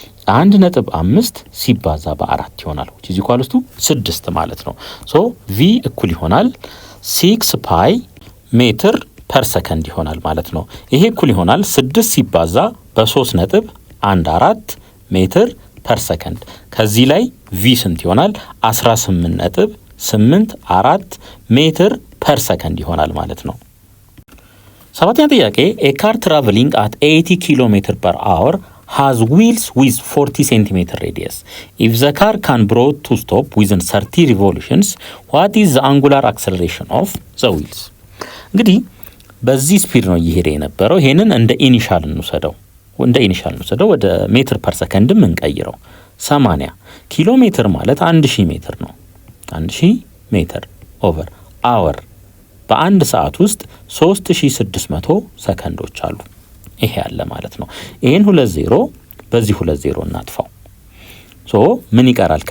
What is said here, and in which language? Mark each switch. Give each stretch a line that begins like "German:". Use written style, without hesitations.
Amharic: 1.5 ሲባዛ በ4 ይሆናል
English: which is equals to 6
Amharic: ማለት ነው። ሶ v እኩል ይሆናል 6 ፓይ ሜትር ፐር ሰከንድ ይሆናል ማለት ነው። ይሄ እኩል ይሆናል 6 ሲባዛ በ3.14 ሜትር ፐር ሰከንድ። ከዚህ ላይ v ስንት ይሆናል? 18.84 ሜትር ፐር ሰከንድ ይሆናል ማለት ነው። ሰባተኛ ጥያቄ
English: a car traveling at 80 km per hour has wheels with 40 cm radius. If the car can brought to stop within 30 revolutions, what is the angular acceleration of the wheels?
Amharic: እንግዲህ በዚህ ስፒድ ነው እየሄደ የነበረው። ይሄንን እንደ ኢኒሻል እንውሰደው ወደ ሜትር ፐር ሰከንድም እንቀይረው። 80 ኪሎ ሜትር ማለት 1000 ሜትር ነው። 1000 ሜትር ኦቨር አወር በአንድ ሰዓት ውስጥ 3600 ሰከንዶች አሉ። ይሄ ያለ ማለት ነው። ይሄን 20 በዚህ 20 እናጥፋው። ሶ ምን ይቀራል?